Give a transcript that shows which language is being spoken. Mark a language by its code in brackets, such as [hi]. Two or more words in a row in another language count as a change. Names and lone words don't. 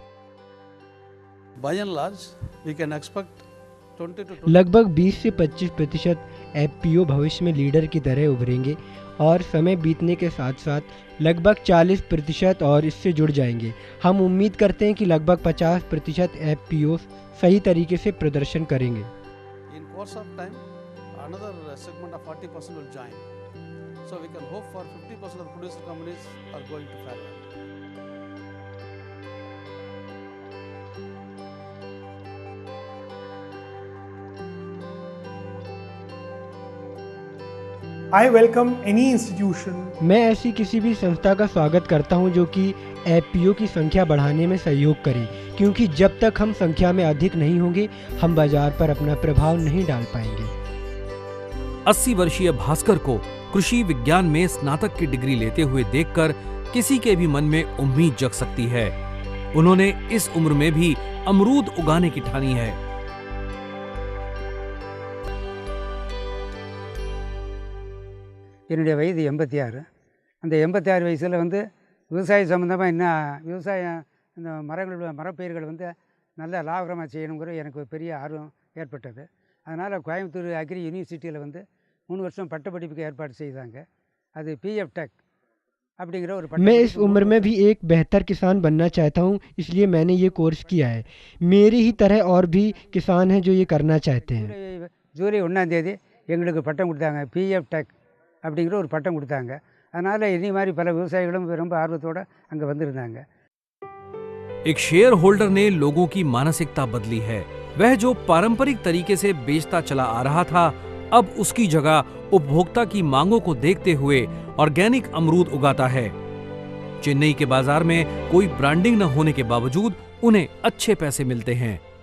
[hi] लगभग 20 से 25% FPO भविष्य में लीडर की तरह उभरेंगे और समय बीतने के साथ साथ लगभग 40% और इससे जुड़ जाएंगे। हम उम्मीद करते हैं कि लगभग 50% FPO सही तरीके से प्रदर्शन करेंगे। [en] Another segment of 40% will join. So we can hope for 50% of the producer companies are going to farewell. I welcome any institution. [hi] मैं ऐसी किसी भी संस्था का स्वागत करता हूं जो कि FPO की संख्या बढ़ाने में सहयोग करे, क्योंकि जब तक हम संख्या में अधिक नहीं होंगे हम बाजार पर अपना प्रभाव नहीं डाल पाएंगे। 80 वर्षीय भास्कर को कृषि विज्ञान में स्नातक की डिग्री लेते हुए देखकर किसी के भी मन में उम्मीद जग सकती है। उन्होंने इस उम्र में भी अमरूद उगाने की ठानी है। [ta] என்னுடைய வயது 86. அந்த 86 வயசில் வந்து விவசாய சம்மந்தமாக என்ன விவசாயம் இந்த மரப்பயிர்கள் வந்து நல்ல லாபகரமாக செய்யணுங்கிற எனக்கு ஒரு பெரிய ஆர்வம் ஏற்பட்டது. அதனால் கோயம்புத்தூர் [en] agri university [ta] வந்து 3 வருஷம் பட்டப்படிப்புக்கு ஏற்பாடு செய்தாங்க. அது PF டெக் அப்படிங்கிற ஒரு [hi] मैं इस उम्र में भी एक बेहतर किसान बनना चाहता हूं, इसलिए मैंने ये कोर्स किया है। मेरी ही तरह और भी किसान हैं जो ये करना चाहते हैं। [ta] ஜூலை 1ஆம் தேதி எங்களுக்கு பட்டம் கொடுத்தாங்க, PF டெக் அப்படிங்கிற ஒரு பட்டம் கொடுத்தாங்க. அதனால் इन्हीं மாதிரி பல விவசாயிகளும் ரொம்ப ஆர்வத்தோடு அங்கே வந்திருந்தாங்க। [hi] एक [en] share holder [hi] ने लोगों की मानसिकता बदली है। वह जो पारंपरिक तरीके से बेचता चला आ रहा था, अब उसकी जगह उपभोक्ता की मांगों को देखते हुए ऑर्गेनिक अमरूद उगाता है। चेन्नई के बाजार में कोई ब्रांडिंग न होने के बावजूद उन्हें अच्छे पैसे मिलते हैं।